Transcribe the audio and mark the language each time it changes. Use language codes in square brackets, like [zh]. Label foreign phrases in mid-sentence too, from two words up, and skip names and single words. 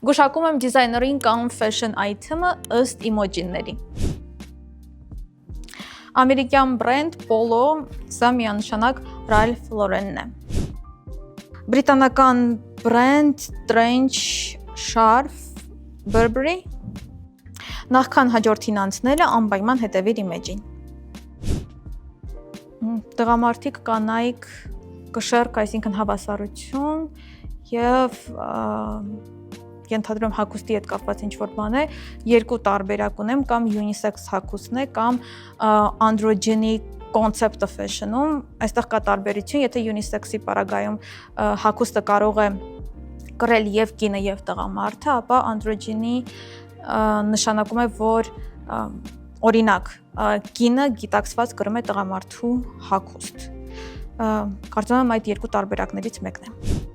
[hy] Գուշակում եմ դիզայներին կամ [en] fashion item- [hy] ը ըստ emoji-ների։ Ամերիկյան բրենդ Polo, սա միանշանակ Ralph Lauren-ն է։ Բրիտանական բրենդ [en] Trench Scarf [hy] Burberry։ Նախքան հաջորդին անցնելը անպայման հետևիր իմեջին։ Տղամարդիկ, կանայք, կշեռք, այսինքն հավասարություն եւ ենթադրում հագուստի հետ կապված ինչ-որ բան է, երկու տարբերակ ունեմ, կամ unisex հագուստն է, կամ [en] androgyny concept of fashion- [hy] ում, այստեղ կա տարբերություն, եթե unisex-ի պարագայում հագուստը կարող է կրել եւ կինը եւ տղամարդը, ապա androgyny նշանակում է, որ օրինակ կինը գիտակցված կրում է տղամարդու հագուստ։ Կարծում եմ այդ երկու տարբերակներից մեկն է։